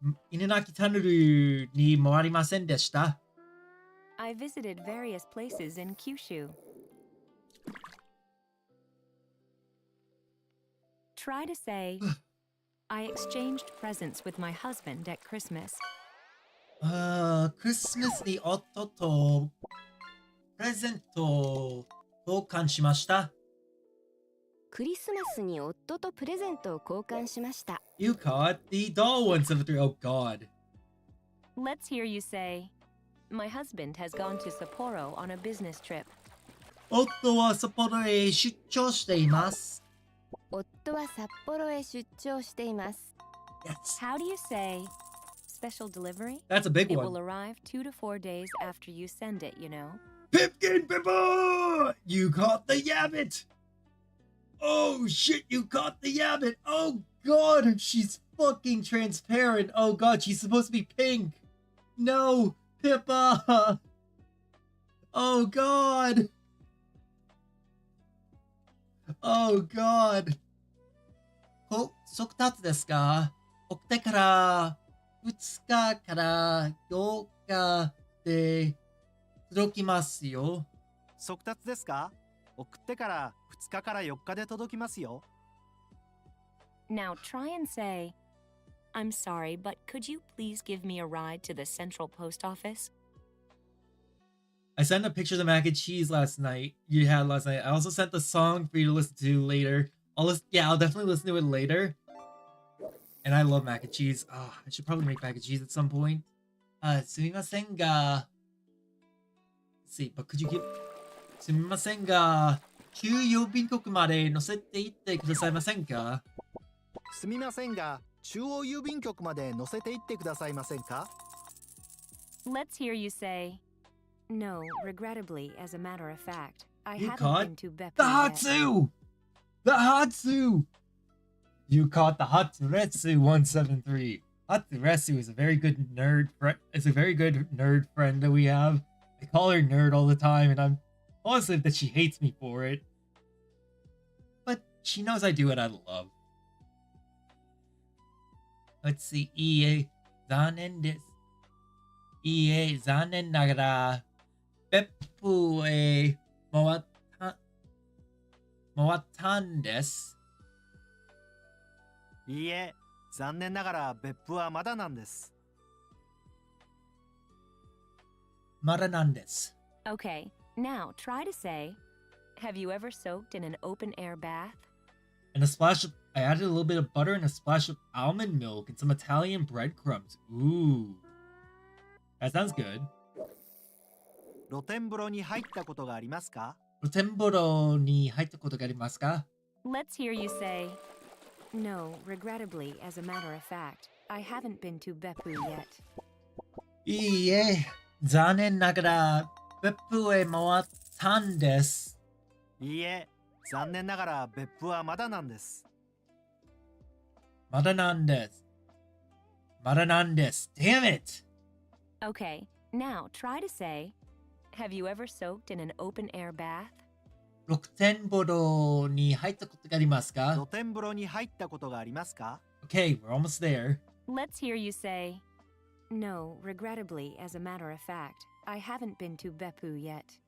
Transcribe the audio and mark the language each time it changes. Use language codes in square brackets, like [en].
[ja] Inunaki Tunnel に回りませんでした。 [en] I visited various places in Kyushu. Try to say, "I exchanged presents with my husband at Christmas." [ja] クリスマスに夫とプレゼントを交換しました。クリスマスに夫とプレゼントを交換しました。 [en] You caught the doll 173. Oh god. Let's hear you say, "My husband has gone to Sapporo on a business trip." [ja] 夫は札幌へ出張しています。夫は札幌へ出張しています。 [en] Yes. How do you say, "Special delivery"? That's a big It one. will arrive 2 to 4 days after you send it, you know. Pipkin Pippa! You caught the yabbit! Oh shit, you caught the yabbit! Oh god, she's fucking transparent. Oh god, she's supposed to be pink. No, Pippa! Oh god! Oh god. [ja] 速達ですか送ってから2日から8日で届きますよ。速達ですか送ってから2日から4日で届きますよ。 [en] Now try and say, "I'm sorry, but could you please give me a ride to the Central Post Office?" I sent a picture of the mac and cheese last night. You had last night. I also sent the song for you to listen to later. I'll definitely listen to it later. And I love mac and cheese. I should probably make mac and cheese at some point. [ja] Sumimasen ga. [en] Let's see, but could you give [ja] すみませんが、給郵便局まで乗せていってくださいませんか？すみませんが、中央郵便局まで乗せて行ってくださいませんか？ [en] Let's hear you say, "No, regrettably, as a matter of fact, I You haven't caught been to Beppu The yet." Hatsu! The Hatsu! You caught the Hatsuretsu 173. Hatsuretsu is a very good nerd friend. It's a very good nerd friend that we have. I call her nerd all the time, and I'm positive that she hates me for it. But she knows I do it out of love. Let's see. [ja] いいえ、残念です。いいえ、残念ながら、別府へ回ったんです。いいえ、残念ながら別府はまだなんです。まだなんです。 [en] Okay, now try to say, "Have you ever soaked in an open air bath?" And a splash of, I added a little bit of butter and a splash of almond milk and some Italian breadcrumbs. Ooh. That sounds good. [ja] 露天風呂に入ったことがありますか？露天風呂に入ったことがありますか？ [en] Let's hear you say, "No, regrettably, as a matter of fact, I haven't been to Beppu yet." [ja] いいえ、残念ながら別府へ回ったんです。いいえ、残念ながら別府はまだなんです。まだなんです。まだなんです。 [en] Damn it! Okay, now try to say, "Have you ever soaked in an open air bath?" [ja] 露天風呂に入ったことがありますか？露天風呂に入ったことがありますか？ [en] Okay, we're almost there. Let's hear you say, "No, regrettably, as a matter of fact, I haven't been to Beppu yet."